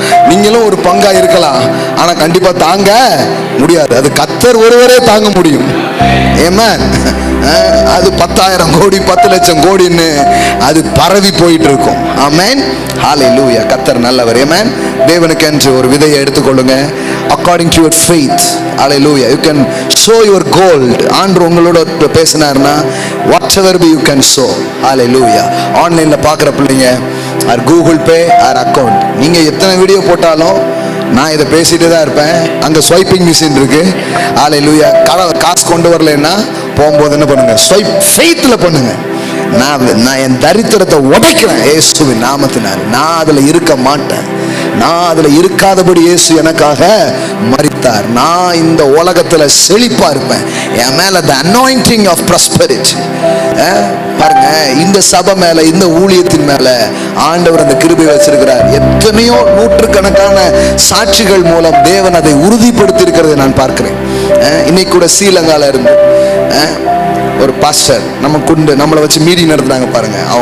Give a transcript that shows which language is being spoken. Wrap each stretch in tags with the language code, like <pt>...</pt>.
<ta>நீங்களும் ஒரு பங்கா இருக்கலாம், ஆனா கண்டிப்பா தாங்க முடியாது. அது கர்த்தர் ஒருவரே தாங்க முடியும். ஆமென். அது 10,000 கோடி 10 லட்சம் கோடின்னு அது பரவி போயிட்டு இருக்கும். ஆமென். ஹalleluya. கர்த்தர் நல்லவர். ஆமென். தேவனுக்கு என்று ஒரு விதையை எடுத்துக்கொள்ளுங்க.</ta> <en>according to your faith. hallelujah. you can sow your gold.</en> <ta>ஆண்டவர் உங்களோட பேசினார்னா</ta> <en>whatever you can sow. hallelujah.</en> <ta>ஆன்லைன்ல பார்க்குற பிள்ளைங்க R Google Pay R account, நீங்க எத்தனை வீடியோ போட்டாலும் நான் இதை பேசிட்டு தான் இருப்பேன். அங்கே ஸ்வைப்பிங் மிஷின் இருக்கு. ஹalleluya. காசு கொண்டு வரலன்னா போகும்போது என்ன பண்ணுங்க, ஸ்வைப் ஃபெய்த்ல பண்ணுங்க. நான் என் தரித்திரத்தை உடைக்கிறேன் இயேசுவின் நாமத்தினால். நான் அதுல இருக்க மாட்டேன். நான் அதுல இருக்காதபடி இயேசு எனக்காக மரித்தார். நான் இந்த உலகத்துல செழிப்பா இருப்பேன். என் மேல</ta> <en>the anointing of prosperity.</en> <ta>பாருங்க, இந்த சபை மேல, இந்த ஊழியத்தின் மேல ஆண்டவர் அந்த கிருபை வச்சிருக்கிறார். எத்தனையோ நூற்றுக்கணக்கான சாட்சிகள் மூலம் தேவன் அதை உறுதிப்படுத்தி இருக்கிறதை நான் பார்க்கிறேன். இன்னைக்கு கூட ஸ்ரீலங்கால இருந்து ஒரு பாஸ்டர் நம்மளை வச்சு மீட்டிங் நடத்துறாங்க பாருங்க.</ta>